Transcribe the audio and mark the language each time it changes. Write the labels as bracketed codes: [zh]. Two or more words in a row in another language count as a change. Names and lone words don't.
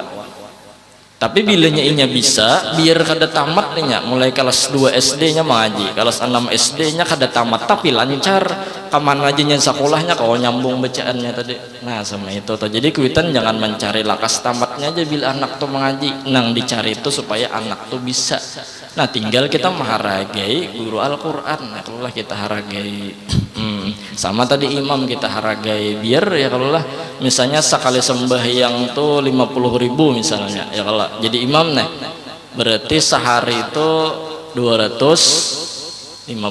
[bjn] Tapi bilanya inya bisa biar kada tamat nya, mulai kelas 2 SD nya mengaji, kelas 6 SD nya kada tamat tapi lancar, kaman ngajinya sekolahnya kau nyambung bacaannya tadi. Nah, sama itu tuh. Jadi kuitan jangan mencari lakas tamatnya aja bila anak tuh mengaji, nang dicari itu supaya anak tuh bisa. Nah, tinggal kita menghargai guru Al-Quran. Nah, kalau lah kita hargai sama tadi imam kita hargai, biar ya kalau lah misalnya sekali sembahyang tuh 50.000 misalnya ya, kalau jadi imam nih berarti sehari itu 250.000.